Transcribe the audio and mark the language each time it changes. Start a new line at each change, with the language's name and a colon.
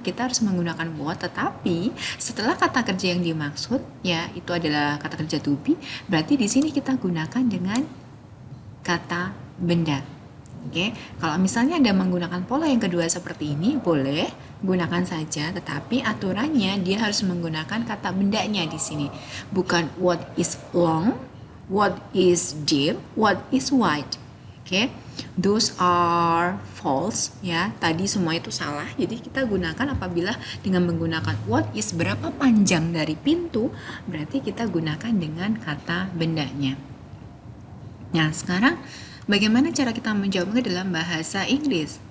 Indonesian: Kita harus menggunakan what, tetapi setelah kata kerja yang dimaksud, ya itu adalah kata kerja to be, berarti di sini kita gunakan dengan kata benda. Oke, kalau misalnya Anda menggunakan pola yang kedua seperti ini, boleh gunakan saja, tetapi aturannya dia harus menggunakan kata bendanya di sini. Bukan
English: what is long, what is deep, what is wide. Oke, those are false ya.
Indonesian: Tadi semua itu salah. Jadi kita gunakan apabila dengan menggunakan what is berapa panjang dari pintu, berarti kita gunakan dengan kata bendanya. Nah, sekarang bagaimana cara kita menjawabnya dalam bahasa Inggris?